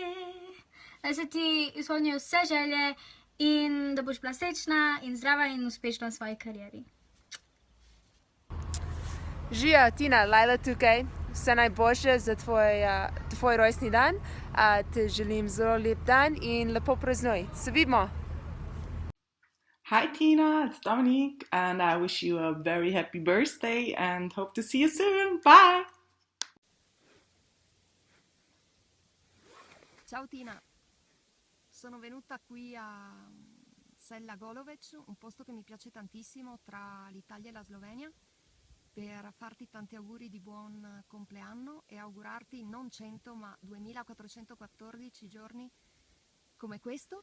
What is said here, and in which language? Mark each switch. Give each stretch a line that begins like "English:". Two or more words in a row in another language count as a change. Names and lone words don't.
Slovenian: Naj se ti izpolnijo vse želje in da boš bila srečna in zdrava in uspešna v svoji karieri. Živijo, Tina, Lajla tukaj. Vse najboljše za tvoj rojstni dan. Te želim zelo lep dan in lepo praznuj. Se vidimo!
English: Hi Tina, it's Dominique and I wish you a very happy birthday and hope to see you soon. Bye!
Italian: Ciao Tina, sono venuta qui a Sella Golovec, un posto che mi piace tantissimo tra l'Italia e la Slovenia, per farti tanti auguri di buon compleanno e augurarti non 100 ma 2414 giorni come questo.